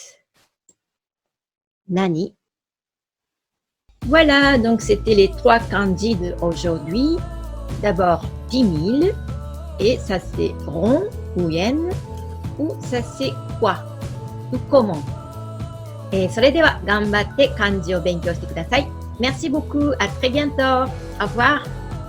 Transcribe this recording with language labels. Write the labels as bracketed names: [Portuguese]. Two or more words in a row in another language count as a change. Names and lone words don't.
[French] Nani. Voilà, donc c'était les 3 kanji d'aujourd'hui. D'abord, 10 000. Et ça c'est rond ou yen. Ou ça c'est quoi ou comment. [Japanese] それでは頑張って漢字を勉強してください。 [French] Merci beaucoup, à très bientôt. Au revoir.